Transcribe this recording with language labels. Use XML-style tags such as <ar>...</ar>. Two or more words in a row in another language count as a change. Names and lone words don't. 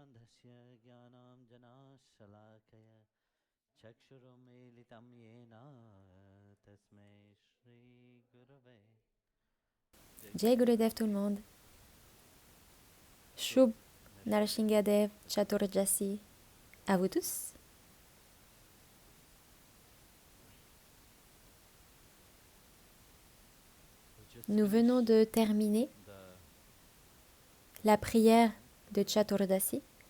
<sa>तस्मै ज्ञानाञ्जनशलाकया चक्षुरुन्मीलितं येन तस्मै श्रीगुरवे</sa> <hi>जय गुरुदेव</hi> <fr>tout le monde.</fr> <hi>शुभ नरशिंगदेव चतुर्जसी.</hi> <fr>À vous tous. Nous venons de terminer la prière de Chaturdasi.</fr>